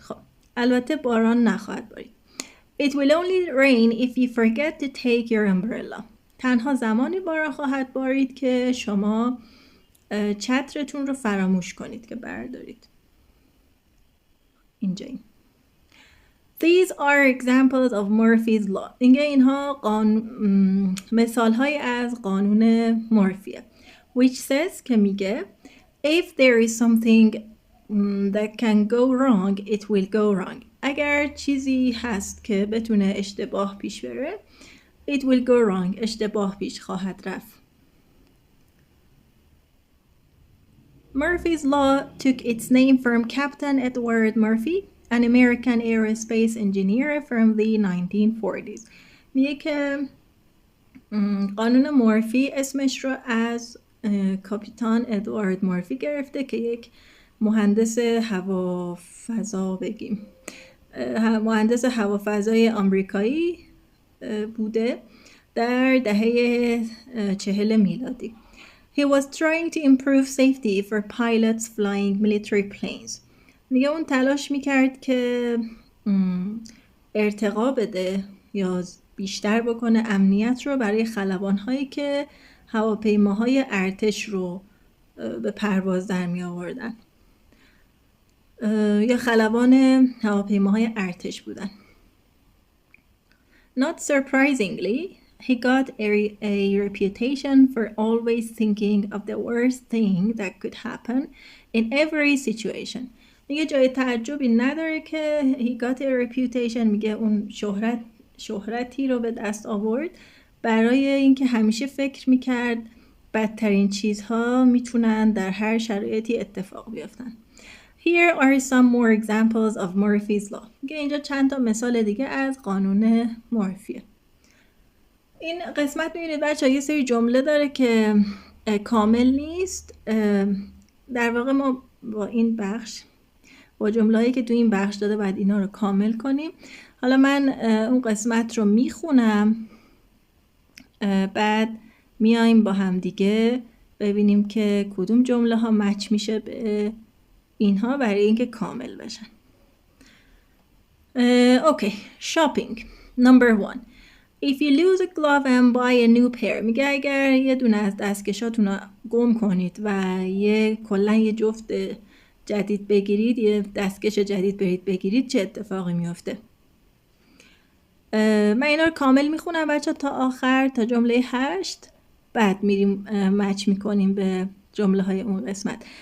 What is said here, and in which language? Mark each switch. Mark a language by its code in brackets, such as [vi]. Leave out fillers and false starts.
[fa] خب البته باران نخواهد بارید. [en] It will only rain if you forget to take your umbrella. [fa] تنها زمانی باران خواهد بارید که شما چترتون رو فراموش کنید که بردارید. اینجا این. [en] These are examples of Murphy's law. [fa] اینها مثال های از قانون مورفیه. [en] Which says [fa] که میگه [en] if there is something that can go wrong, it will go wrong. [fa] اگر چیزی هست که بتونه اشتباه پیش بره [en] it will go wrong. [fa] اشتباه پیش خواهد رفت. [en] Murphy's law took its name from Captain Edward Murphy, an American aerospace engineer from the 1940s. [fa] میگه که قانون مورفی اسمش رو از کاپیتان ادوارد مورفی گرفته که یک مهندس هوافضا مهندس هوافضای آمریکایی بوده در دهه 40 میلادی. [en] He was trying to improve safety for pilots flying military planes. [fa] میگه اون تلاش میکرد که ارتقا بده یا بیشتر بکنه امنیت رو برای خلبان‌هایی که هواپیماهای ارتش رو به پرواز در می آوردن یا خلبان هواپیماهای ارتش بودن. [en] Not surprisingly, He got a reputation for always thinking of the worst thing that could happen in every situation. [fa] میگه جای تعجبی نداره که [en] he got a reputation، [fa] میگه اون شهرتی رو به دست آورد برای اینکه همیشه فکر میکرد بدترین چیزها میتونن در هر شرایطی اتفاق بیفتن. [en] Here are some more examples of Murphy's law. [fa] میگه اینجا چند تا مثال دیگه از قانون مورفیه. این قسمت میبینید بچه ها یه سری جمله داره که کامل نیست. در واقع ما با این بخش با جمله‌ای که تو این بخش داده باید اینا رو کامل کنیم. حالا من اون قسمت رو میخونم، بعد میایم با هم دیگه ببینیم که کدوم جمله ها مچ میشه به اینها برای اینکه کامل بشن. [en] Okay. shopping. Number 1. If you lose a glove and buy a new pair. [fa] میگه اگر یه دونه از دستکشاتون رو گم کنید و کلا یه جفت جدید بگیرید، یه دستکش جدید برید بگیرید، چه اتفاقی میفته؟ من اینا رو کامل میخونم بچه تا آخر، تا جمله 8، بعد میریم مچ میکنیم به جمله های اون قسمت.